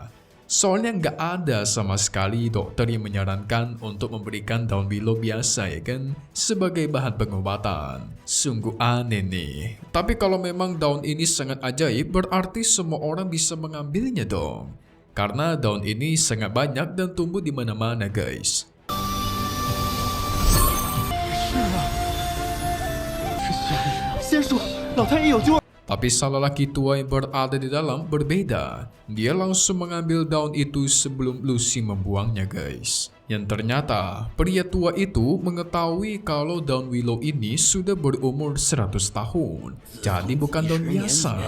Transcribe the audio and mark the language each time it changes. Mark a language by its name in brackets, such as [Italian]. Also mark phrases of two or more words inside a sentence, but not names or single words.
[Indonesian] Soalnya nggak ada sama sekali dokter yang menyarankan untuk memberikan daun willow biasa ya kan, sebagai bahan pengobatan. Sungguh aneh nih. Tapi kalau memang daun ini sangat ajaib, berarti semua orang bisa mengambilnya dong. Karena daun ini sangat banyak dan tumbuh di mana-mana guys. [Chinese] 仙术，老太爷有救了！ [Indonesian] Tapi sang lelaki tua yang berada di dalam berbeda. Dia langsung mengambil daun itu sebelum Lu Xing membuangnya guys. Yang ternyata pria tua itu mengetahui kalau daun willow ini sudah berumur 100 tahun. Jadi bukan daun biasa.